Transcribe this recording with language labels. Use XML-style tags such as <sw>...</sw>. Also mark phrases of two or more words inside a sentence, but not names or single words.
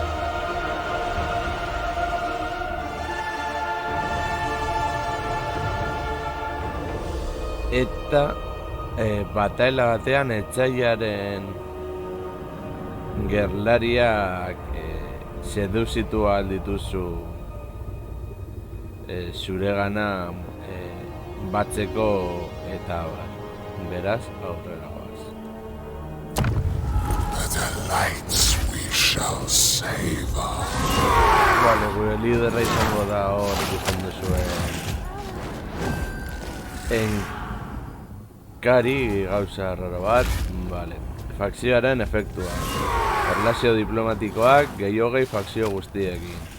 <eu>Eta bataila batean etsaiaren gerlariak seduzitu ahal dituzu zuregana batzeko eta beraz aurrera goaz.</eu> <en>The delights we shall savor.</en> <eu>Vale, gure liderra izango da hor ikusten duzuen Kari gauza raro bat, vale. Fakzioaren efektua. Erlazio diplomatikoak gehiogei fakzio guztiekin.</eu>